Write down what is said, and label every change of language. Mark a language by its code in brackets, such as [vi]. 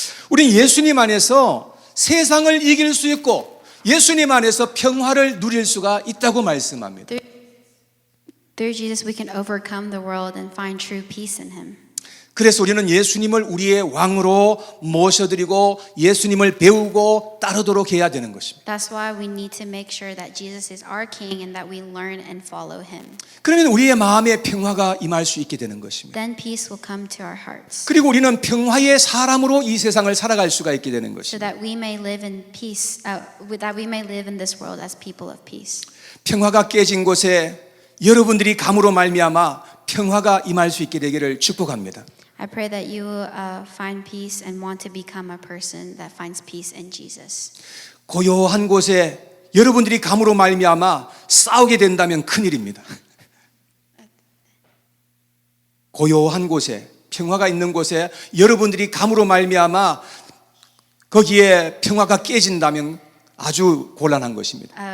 [ko] 우린 예수님 안에서 세상을 이길 수 있고 예수님 안에서 평화를 누릴 수가 있다고 말씀합니다. [en] Through Jesus, we can overcome the world and find true peace in Him. [ko] 그래서 우리는 예수님을 우리의 왕으로 모셔드리고 예수님을 배우고 따르도록 해야 되는 것입니다. [en] That's why we need to make sure that Jesus is our King and that we learn and follow Him. [ko] 그러면 우리의 마음에 평화가 임할 수 있게 되는 것입니다. [en] Then peace will come to our hearts, [ko] 그리고 우리는 평화의 사람으로 이 세상을 살아갈 수가 있게 되는 [en] so [ko] 것입니다. [en] that we may live in peace. That we may live in this world as people of peace. [ko] 평화가 깨진 곳에 여러분들이 감으로 말미암아 평화가 임할 수 있게 되기를 축복합니다. [en] I pray that you will find peace and want to become a person that finds peace in Jesus. [ko] 고요한 곳에 여러분들이 감으로 말미암아 싸우게 된다면 큰일입니다. 고요한 곳에 평화가 있는 곳에 여러분들이 감으로 말미암아 거기에 평화가 깨진다면 아주 곤란한 것입니다.